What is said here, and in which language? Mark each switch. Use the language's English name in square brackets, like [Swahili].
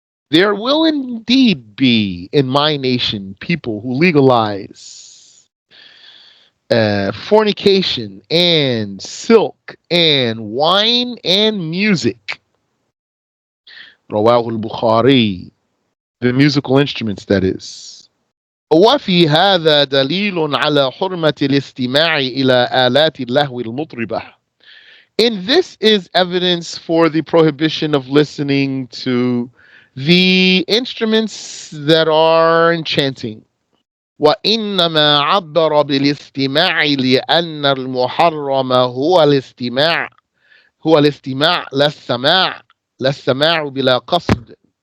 [English] There will indeed be in my nation people who legalize fornication and silk and wine and music. [Arabic] رواه البخاري, [English] the musical instruments that is. [Arabic] وفي هذا دليل على حرمة الاستماع إلى آلات اللهو المطربة. [English] In this is evidence for the prohibition of listening to the instruments that are enchanting. [Arabic] وإنما عبر بالاستماع لأن المحرم هو الاستماع لا السماع بلا قصد.